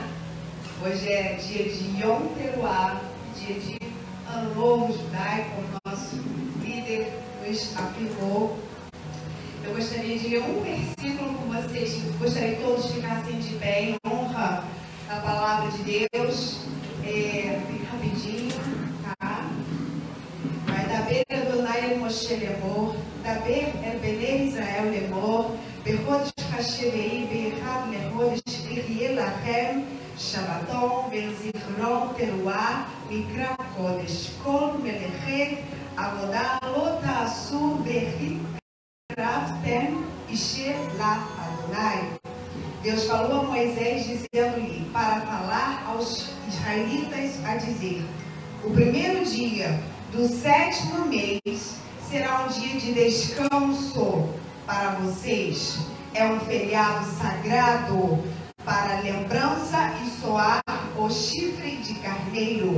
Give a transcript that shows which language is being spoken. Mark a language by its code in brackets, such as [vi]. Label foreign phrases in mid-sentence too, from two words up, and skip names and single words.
[pt] Hoje é dia de Yom Teruah, dia de Ano Novo Judaico, o nosso líder nos afirmou. Eu gostaria de ler um versículo com vocês, gostaria que todos ficassem de pé em honra da palavra de Deus. Bem rapidinho, tá? [he] וידבר אדוני אל משה לאמר, דבר אל בני ישראל לאמר, בחודש השם באחד לחודש יהיה לכם שבתון וזכרון תרועה מקרא קודש כל מלאכת עבודה לא תעשו והקרבתם אשה לאדוני. [pt] Deus falou a Moisés dizendo-lhe para falar aos israelitas a dizer: o primeiro dia do 7º mês será um dia de descanso para vocês. É um feriado sagrado para lembrança e soar o chifre de carneiro.